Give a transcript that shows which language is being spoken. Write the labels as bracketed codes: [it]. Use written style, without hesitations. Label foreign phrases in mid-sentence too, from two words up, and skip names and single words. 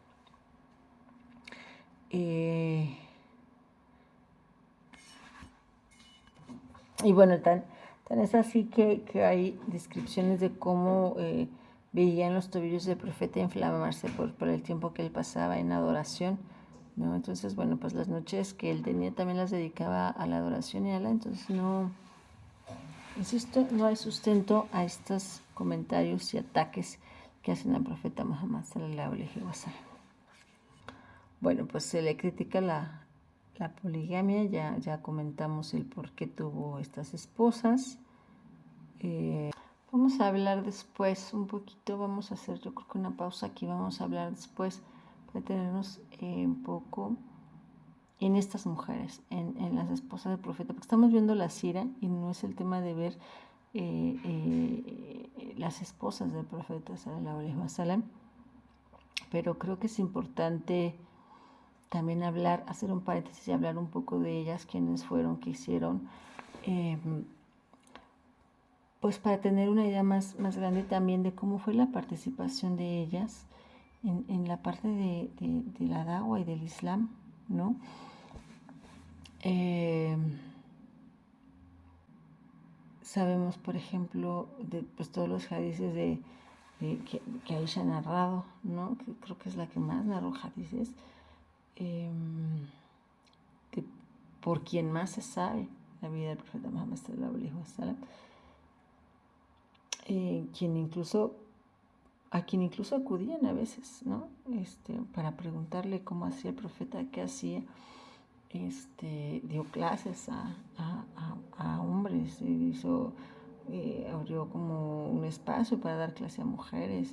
[es] Y bueno, tan es así que hay descripciones de cómo veían los tobillos del profeta inflamarse por el tiempo que él pasaba en adoración, ¿no? Entonces, bueno, pues las noches que él tenía también las dedicaba a la adoración y a entonces no, insisto, no hay sustento a estos comentarios y ataques que hacen al profeta Muhammad [ar] صلى الله عليه وسلم. [es] Bueno, pues se le critica la poligamia, ya comentamos el por qué tuvo estas esposas. Vamos a hablar después un poquito, vamos a hacer yo creo que una pausa aquí, vamos a hablar después para detenernos un poco en estas mujeres, en las esposas del profeta, porque estamos viendo la sira y no es el tema de ver las esposas del profeta [ar] صلى الله عليه وسلم, [es] pero creo que es importante también hablar, hacer un paréntesis y hablar un poco de ellas, quiénes fueron, qué hicieron, pues para tener una idea más grande también de cómo fue la participación de ellas en la parte de la da'wa y del Islam, ¿no? Sabemos, por ejemplo, de pues, todos los hadices que Aisha ha narrado, ¿no? Que creo que es la que más narró hadices, por quien más se sabe la vida del profeta Muhammad [ar] صلى الله عليه وسلم, [es] a quien incluso acudían a veces, ¿no? Para preguntarle cómo hacía el profeta, qué hacía. Dio clases a hombres, abrió como un espacio para dar clase a mujeres.